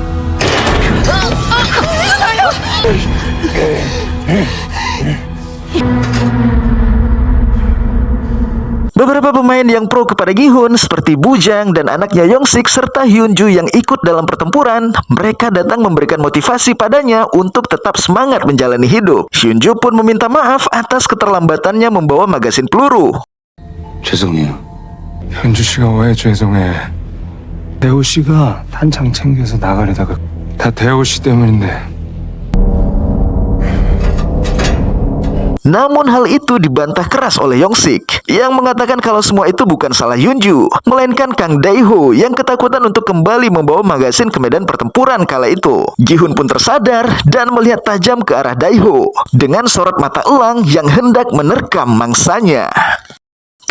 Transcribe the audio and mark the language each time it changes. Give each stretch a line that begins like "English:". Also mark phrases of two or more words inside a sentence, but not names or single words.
Indonesian: Beberapa pemain yang pro kepada Gi-hun seperti Bujang dan anaknya Yongsik serta Hyunju yang ikut dalam pertempuran, mereka datang memberikan motivasi padanya untuk tetap semangat menjalani hidup. Hyunju pun meminta maaf atas keterlambatannya membawa magasin peluru.
Korean: 죄송해요. 현주 씨가 왜 죄송해? 대호 씨가 탄창 챙겨서 나가려다가 다 대호 씨 때문인데.
Indonesian: Namun hal itu dibantah keras oleh Yongsik yang mengatakan kalau semua itu bukan salah Hyunju, melainkan Kang Dae-ho yang ketakutan untuk kembali membawa magasin ke medan pertempuran kala itu. Gi-hun pun tersadar dan melihat tajam ke arah Dae-ho dengan sorot mata elang yang hendak menerkam mangsanya.